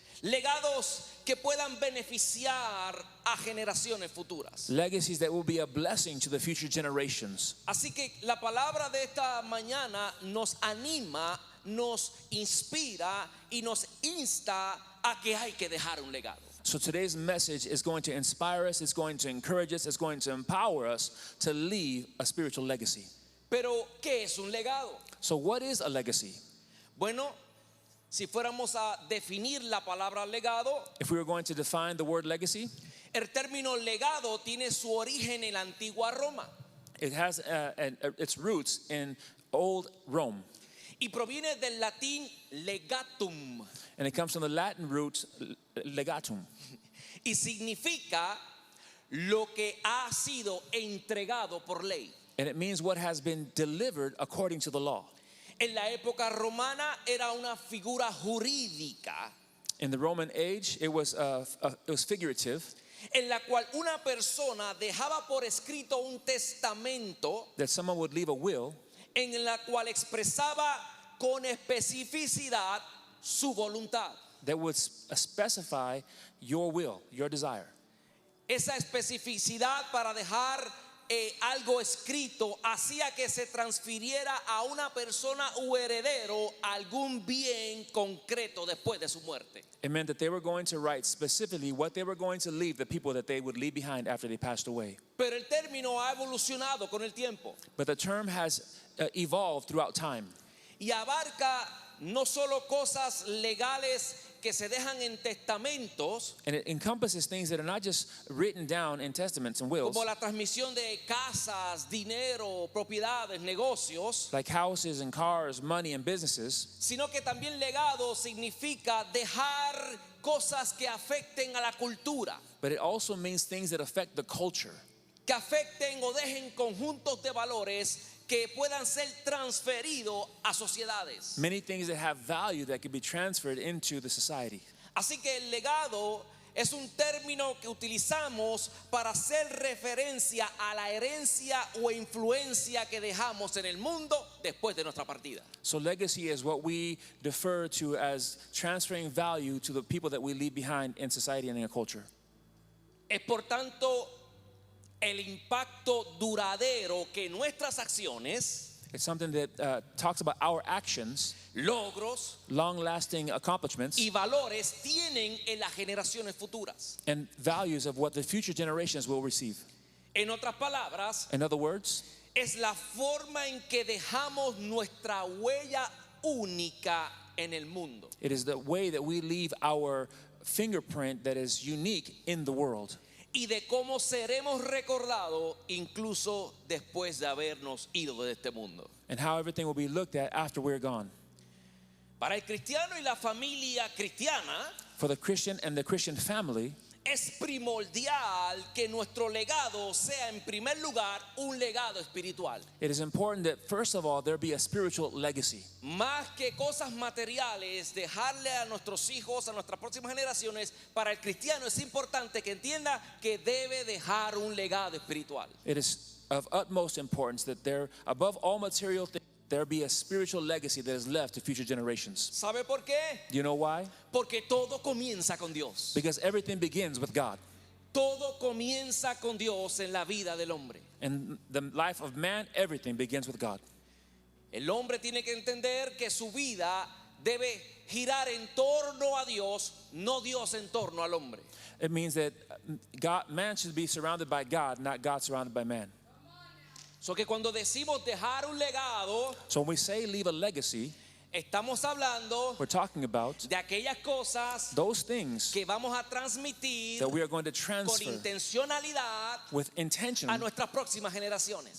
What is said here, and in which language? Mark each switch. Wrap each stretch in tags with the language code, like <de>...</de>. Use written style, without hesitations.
<es>Legados que puedan beneficiar a generaciones futuras.</es> <en>Legacies that will be a blessing to the future generations.</en> <es>Así que la palabra de esta mañana nos anima, nos inspira y nos insta a que hay que dejar un legado.</es> <en>So today's message is going to inspire us, it's going to encourage us, it's going to empower us to leave a spiritual legacy.</en> <es>Pero, ¿qué es un legado?</es> <en>So what is a legacy?</en> <es>Bueno, si fuéramos a definir la palabra legado,</es> <en>If we were going to define the word legacy,</en> <es>el término legado tiene su origen en la antigua Roma</es> <en>it has its roots in old Rome.</en> <es>y proviene del latín legatum</es> <en>And it comes from the Latin root legatum.</en> <es>y significa lo que ha sido entregado por ley.</es> <en>And it means what has been delivered according to the law.</en> <es>En la época romana era una figura jurídica</es> <en>In the Roman age, it was figurative,</en> <es>en la cual una persona dejaba por escrito un testamento</es> <en>that someone would leave a will</en> <es>en la cual expresaba con especificidad su voluntad.</es> <en>that would specify your will, your desire.</en> <es>Esa especificidad para dejar algo escrito hacía que se transfiriera a una persona u heredero algún bien concreto después de su muerte.</es> <en>It meant that they were going to write specifically what they were going to leave the people that they would leave behind after they passed away.</en> <es>Pero el término ha evolucionado con el tiempo</es> <en>But the term has evolved throughout time.</en> <es>y abarca no solo cosas legales que se dejan en testamentos,</es> <en>And it encompasses things that are not just written down in testaments and wills,</en> <es>como la transmisión de casas, dinero, propiedades, negocios,</es> <en>like houses and cars, money and businesses,</en> <es>sino que también legado significa dejar cosas que afecten a la cultura,</es> <en>but it also means things that affect the culture,</en> <es>que afecten o dejen conjuntos de valores que puedan ser transferidos a sociedades.</es> <en>many things that have value that can be transferred into the society.</en> <es>Así que el legado es un término que utilizamos para hacer referencia a la herencia o influencia que dejamos en el mundo después de nuestra partida.</es> <en>So legacy is what we defer to as transferring value to the people that we leave behind in society and in a culture.</en> <es>Es por tanto el impacto duradero que nuestras acciones,</es> <en>It's something that talks about our actions,</en> <es>logros</es> <en>long-lasting accomplishments,</en> <es>y valores tienen en las generaciones futuras.</es> <en>and values of what the future generations will receive.</en> <es>En otras palabras,</es> <en>In other words,</en> <es>es la forma en que dejamos nuestra huella única en el mundo.</es> <en>it is the way that we leave our fingerprint that is unique in the world,</en> <es>Y de cómo seremos recordados incluso después de habernos ido de este mundo.</es> <en>and how everything will be looked at after we're gone.</en> <es>Para el cristiano y la familia cristiana</es> <en>For the Christian and the Christian family,</en> <es>es primordial que nuestro legado sea en primer lugar un legado espiritual.</es> <en>it is important that first of all there be a spiritual legacy.</en> <es>Más que cosas materiales, dejarle a nuestros hijos, a nuestras próximas generaciones, para el cristiano es importante que entienda que debe dejar un legado espiritual.</es> <en>It is of utmost importance that there, above all material things, there be a spiritual legacy that is left to future generations.</en> <es>¿Sabe por qué?</es> <en>Do you know why?</en> <es>Porque todo comienza con Dios.</es> <en>Because everything begins with God.</en> <es>Todo comienza con Dios en la vida del hombre.</es> <en>In the life of man, everything begins with God.</en> <es>El hombre tiene que entender que su vida debe girar en torno a Dios, no Dios en torno al hombre.</es> <en>It means that man should be surrounded by God, not God surrounded by man.</en> <es>So que cuando decimos dejar un legado,</es> <en>So when we say leave a legacy,</en> <es>estamos hablando</es> <en>we're talking about</en> <es>de aquellas cosas</es> <en>those things</en> <es>que vamos a transmitir</es> <en>that we are going to</en> <es>con</es> <en>transfer</en> <es>intencionalidad</es> <en>with intention</en> <es>a nuestras próximas generaciones,</es>